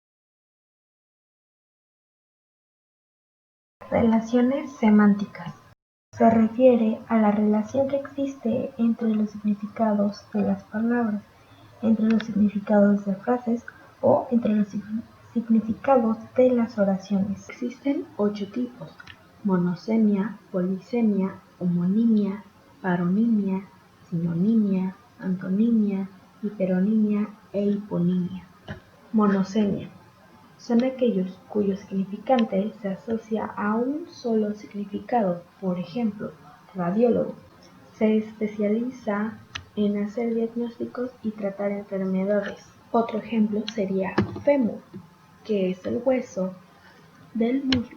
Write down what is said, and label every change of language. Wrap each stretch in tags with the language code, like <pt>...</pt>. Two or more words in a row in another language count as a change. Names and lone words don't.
<es>Relaciones semánticas. Se refiere a la relación que existe entre los significados de las palabras, entre los significados de frases o entre los significados de las oraciones. Existen 8 tipos: monosemia, polisemia, homonimia, paronimia, sinonimia, antonimia, hiperonimia e hiponimia. Monosemia son aquellos cuyo significante se asocia a un solo significado. Por ejemplo, radiólogo se especializa en hacer diagnósticos y tratar enfermedades. Otro ejemplo sería fémur, que es el hueso del muslo.</es>